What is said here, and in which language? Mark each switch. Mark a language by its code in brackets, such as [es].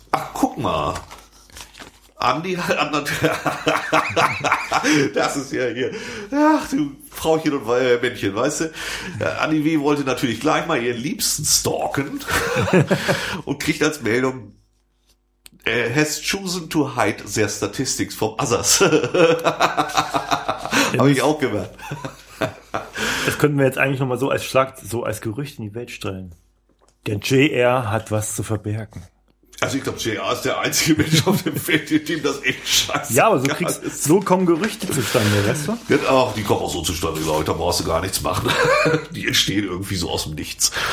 [de] Ach, guck mal. Andi hat natürlich. Das ist ja hier. Ach, du Frauchen und Männchen, weißt du? Andi W. wollte natürlich gleich mal ihren Liebsten stalken und kriegt als Meldung. [en] Has chosen to hide their statistics from others. [de] Habe ich auch gemerkt. Das könnten wir jetzt eigentlich nochmal so als Gerücht in die Welt stellen. Der JR hat was zu verbergen. Also ich glaube, JR ist der einzige Mensch auf dem Feld, dem das echt scheiße. Ja, aber so kommen Gerüchte zustande, weißt du? Ja, auch, die kommen auch so zustande, glaube ich. Da brauchst du gar nichts machen. Die entstehen irgendwie so aus dem Nichts.